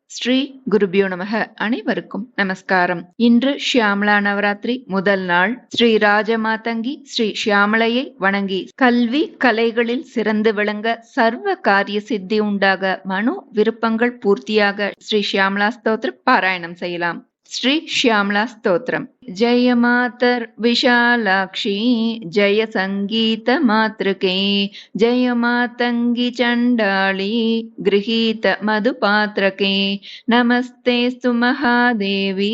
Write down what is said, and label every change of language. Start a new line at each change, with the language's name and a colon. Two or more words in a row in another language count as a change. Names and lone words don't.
Sanskrit: श्री गुरुभ्यो नमक.
Tamil: அனைவருக்கும் நமஸ்காரம். இன்று ஷியாமளா நவராத்திரி முதல் நாள். ஸ்ரீ ராஜமாதங்கி ஸ்ரீ ஷியாமளையை வணங்கி கல்வி கலைகளில் சிறந்து விளங்க, சர்வ காரிய சித்தி உண்டாக, மனோ விருப்பங்கள் பூர்த்தியாக ஸ்ரீ ஷியாமளா ஸ்தோத்திரம் பாராயணம் செய்யலாம்.
Sanskrit: श्री श्यामला स्तोत्रम्। जय मातर विशालाक्षी जय संगीत मातृके, जय मातंगी चंडाली गृहीत मधुपात्रके, नमस्तेस्तु महादेवी